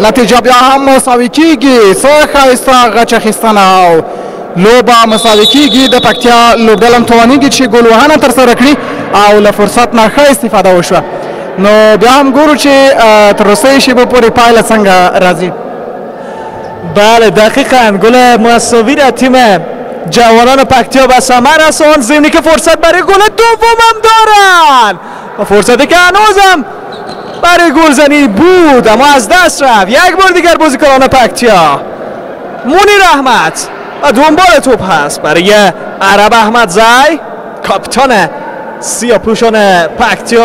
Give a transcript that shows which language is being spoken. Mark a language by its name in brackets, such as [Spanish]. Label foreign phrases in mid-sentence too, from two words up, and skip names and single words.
[Pashto] نتیجه بیا هم مساوي کېږي. څه ښایسته غچ اخیستنه او لوبه مساوي کېږي. د پکتیا لوبډله هم توانېږي چې ګول وهنه ترسره کړي او له فرصت نه ښه استفاده وشوه. نو بیا هم ګورو چې تر اوسنۍ شیبې پورې پایله څنګه راځي. [Persian] بله دقیقا گل مساوی را تیم جوانان پکتیا به ثمر رساند. ضمنی که فرصت برای گل دوم هم دارن و فرصتی که هنوزم برای گلزنی بود اما از دست رفت. یک بار دیگر بازیکنان پکتیا منیر احمد و دنبال توپ هست برای عرب احمدزی کاپیتان سیاه‌پوشان پکتیا.